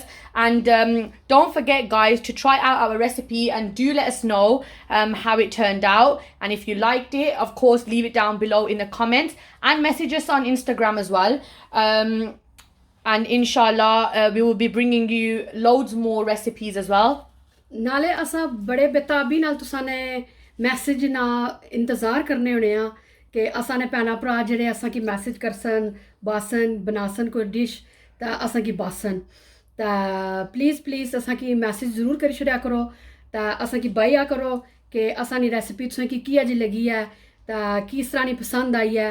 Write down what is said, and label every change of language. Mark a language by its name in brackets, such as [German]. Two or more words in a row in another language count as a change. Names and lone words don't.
[English] And don't forget, guys, to try out our recipe and do let us know how it turned out. And if you liked it, of course, leave it down below in the comments and message us on Instagram as well. And inshallah, we will be bringing you loads more recipes as well. [Pahari-Potwari] نالے اساں بڑے بیتابی نال تساں نے میسج نا انتظار کرنے ہونے آ کہ اساں نے بھیناں بھرا جیہڑے اساں کی میسج کرسن باسن بناسن کوئی ڈش تو اساں کی باسن تو [English] please please [Pahari-Potwari] اساں کی میسج ضرور کری چھڑیا کرو تو اساں کی بایا کرو کہ اساں نی ریسیپی تسیں کی کیا جی لگی ہے تو کس طرح نی پسند آئی ہے.